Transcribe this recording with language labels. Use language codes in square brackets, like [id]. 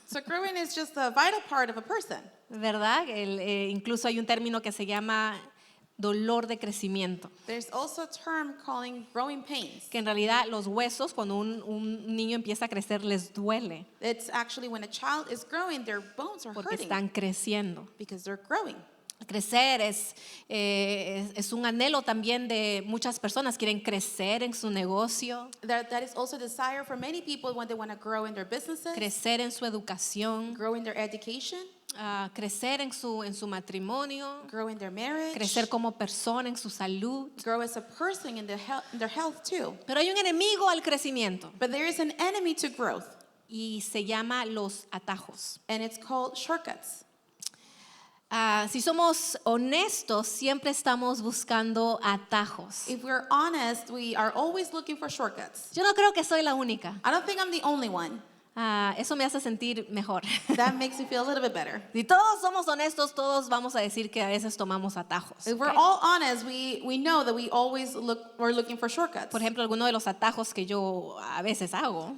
[en] So growing is just a vital part of a person. [es] ¿verdad? Incluso hay un término que se llama dolor de crecimiento, [en] There's also a term calling growing pains. [es] que en realidad los huesos, cuando un niño empieza a crecer, les duele [en] It's actually when a child is growing, their bones are [es] porque [en] hurting [es] están creciendo. [en] because they're growing. [es] Crecer es un anhelo también de muchas personas. Quieren crecer en su negocio, [en] That is also a desire for many people when they want to grow in their businesses, [es] crecer en su educación, [en] grow in their education, [es] crecer en su matrimonio, [en] grow in their marriage, [es] crecer como persona en su salud. [en] grow as a person in their health too. [es] Pero hay un enemigo al crecimiento [en] But there is an enemy to growth, [es] y se llama los atajos. [en] and it's called shortcuts. [es] Si somos honestos, siempre estamos buscando atajos. [en] If we're honest, we are always looking for shortcuts. [es] Yo no creo que soy la única. [en] I don't think I'm the only one. [es] Eso me hace sentir mejor. [en] That makes me feel a little bit better. [es] Si todos somos honestos, todos vamos a decir que a veces tomamos atajos. [en] If we're [es] ¿ok? [en] all honest, we know that we're looking for shortcuts. [es] Por ejemplo, alguno de los atajos que yo a veces hago